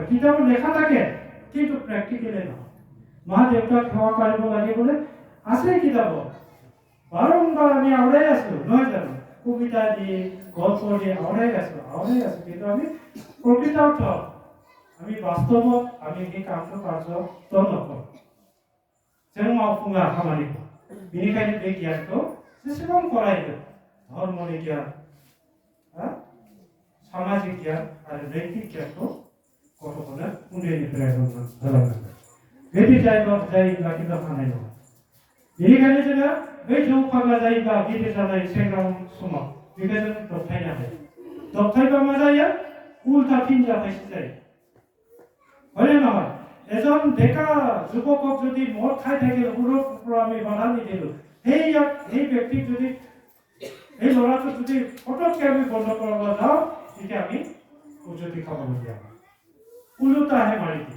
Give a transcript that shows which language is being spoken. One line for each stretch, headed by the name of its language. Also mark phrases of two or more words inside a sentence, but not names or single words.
Assamese: কিতাপত লেখা থাকে কিন্তু প্ৰেক্টিকেলি নহয়। মা দেউতাক সেৱা কৰিব লাগে বোলে আছে কিতাপত, বাৰম্বাৰ আমি আওৰাই আছো নহয় জানো? কবিতা দি গল্প দি আওৰাই আছো কিন্তু আমি প্ৰকৃত অৰ্থত আমি বাস্তৱত আমি সেই কামটো কাৰ্যত নকৰোঁ।
Bodo: जों मावफुङा खामानिखौ। बेनिखायनो बे गियानखौ जेसेबां फरायो धर्मनि गियान, सामाजिक गियान आरो नैतिक गियानखौ गथ'फोरनो उन्दैनिफ्राय होलांनांगोन। बेबायदि जायोब्ला खिन्थु हानाय नङा। बेनिखायनो जोङो बै जौ फाग्ला जायोब्ला गिदिर जानाय सेंग्रा समाव बेखौ जों दबथायनो हायो। दबथायबा मा जायो? उल्था फिन जाथायसो जायो।
Assamese: হয়নে নহয়? এজন ডেকা যুৱকক যদি মদ খাই থাকিলে সৰুৰ পৰা আমি বাধা নিদিলোঁ, সেই ব্যক্তিক যদি এই ল'ৰাটোক যদি ফটককৈ আমি বন্ধ কৰাব যাওঁ তেতিয়া আমি উজুতি খাবলগীয়া হয়, ওলোটাহে মাৰি দিয়ে।